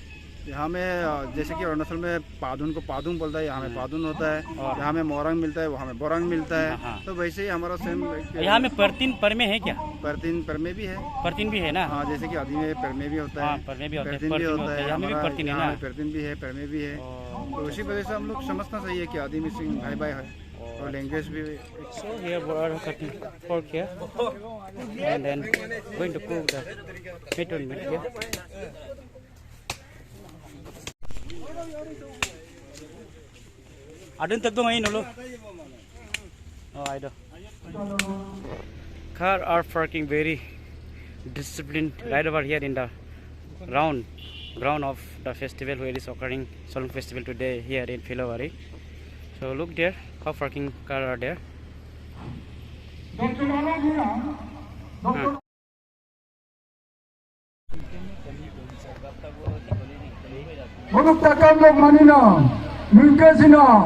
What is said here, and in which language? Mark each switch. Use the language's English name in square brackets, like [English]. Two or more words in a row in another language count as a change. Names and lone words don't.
[Hindi] यहाँ में जैसे कि अरुणाचल में पादुन को पादुन बोलता है, यहाँ में पादुन होता है, यहाँ में मोरंग मिलता है, वहाँ में बोरंग मिलता है। हाँ। तो वैसे ही हमारा सेम यहाँ में परतीन पर में है क्या? परतीन पर में भी है। परतीन भी है ना? हाँ, जैसे कि आदि में पर में भी होता है, हाँ, पर में भी होता है, परतीन भी होता है, यहाँ में भी हमारा परतीन है यहाँ ना? में परतीन भी है, पर में भी है। तो उसी वजह से हम लोग समझना चाहिए कि आदि मिसिंग भाई भाई है और लैंग्वेज भी। [English] So here we are cutting pork here, and then going to cook the meat on meat here. [Mising] Adun tak dong ngayon ulo. [English] Oh, I do. Car are parking very disciplined right over here in the ground of the festival where is occurring Solong festival today here in Philabari. So look there, how parking car are there. [Mising] Huluk takam lok manina, mungkasina.